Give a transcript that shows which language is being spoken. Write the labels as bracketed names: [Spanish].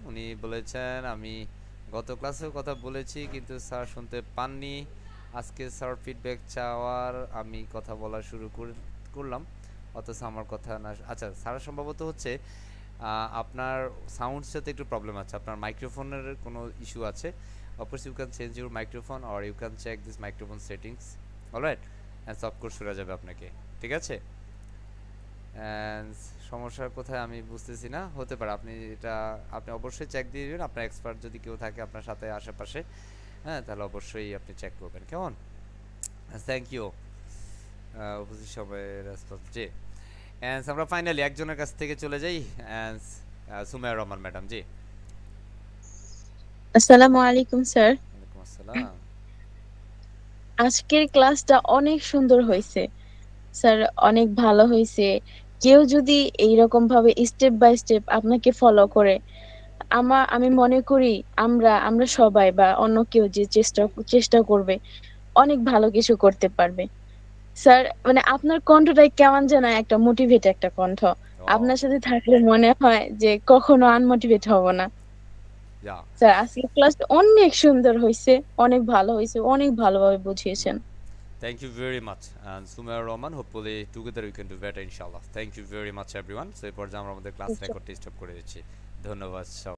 [Bangla] উনি বলেছেন আমি গত ক্লাসেও কথা বলেছি কিন্তু স্যার শুনতে পাননি, আজকে স্যার ফিডব্যাক চাওয়ার আমি কথা বলা শুরু করলাম অথচ আমার কথা না। আচ্ছা স্যার সম্ভবত হচ্ছে আপনার সাউন্ডের সাথে একটু প্রবলেম আছে, আপনার মাইক্রোফোনের কোনো ইস্যু আছে। [English] Of course you can change your microphone or you can check this microphone settings, alright, and of course [Bangla] শোনা যাবে আপনাকে, ঠিক আছে? And সমস্যা কোথায় আমি বুঝতেছি না, হতে পারে আপনি এটা আপনি অবশ্যই চেক দিয়ে দিবেন, আপনার এক্সপার্ট যদি কেউ থাকে আপনার সাথে আশেপাশে, হ্যাঁ তাহলে অবশ্যই আপনি চেক করবেন, কেমন? থ্যাংক ইউ উপস্থিত সবাই রেসপন্স। জি, এন্ড আমরা ফাইনালি একজনের কাছ থেকে চলে যাই, এন্ড সুমাইয়া রহমান ম্যাডাম। জি, আসসালামু আলাইকুম স্যার। ওয়ালাইকুম আসসালাম। আজকের ক্লাসটা অনেক সুন্দর হয়েছে স্যার, অনেক ভালো হয়েছে। কেউ যদি এইরকম ভাবে স্টেপ বাই স্টেপ আপনাকে ফলো করে, আমি মনে করি আমরা সবাই বা অন্য কেউ যে চেষ্টা করবে অনেক ভালো কিছু করতে পারবে। স্যার মানে আপনার কণ্ঠটাই কেমন যেন একটা মোটিভেট একটা কণ্ঠ, আপনার সাথে থাকলে মনে হয় যে কখনো আনমোটিভেট হব না। [English] Yeah. [Bangla] স্যার আজকের ক্লাসটা অনেক সুন্দর হয়েছে, অনেক ভালো হয়েছে, অনেক ভালোভাবে বুঝিয়েছেন। [English] Thank you very much. And Sumaira Rahman, hopefully together we can do better, inshallah. Thank you very much everyone. So [Bangla] এই পর্যায়ে আমরা আমাদের ক্লাস রেকর্ড স্টপ করে দিচ্ছি। ধন্যবাদ সব।